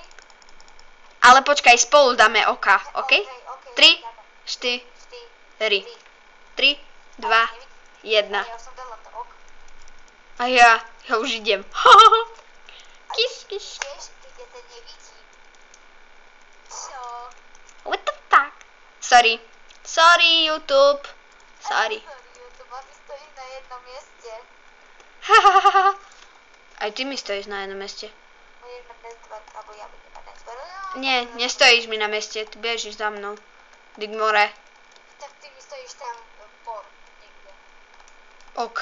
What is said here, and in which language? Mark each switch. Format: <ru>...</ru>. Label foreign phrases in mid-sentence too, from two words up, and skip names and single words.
<sk>Ale počkaj, spolu dáme oka, OK? 3, dáme. 4, 3, 2, 1. Ja som dala to ok. A ja už idem. Kiš. Vieš, keď ja to nevidím. Čo?</sk> <en>What the fuck? Sorry, YouTube. Sorry. YouTube,</en> <sk>a ty stojíš na jednom mieste. Aj ty mi stojíš na jednom meste. Budeš mať network, alebo ja budem mať network. Nie, nestojíš mi na meste, ty bežíš za mnou. Digmore. Tak ty mi stojíš tam niekde. OK.</sk>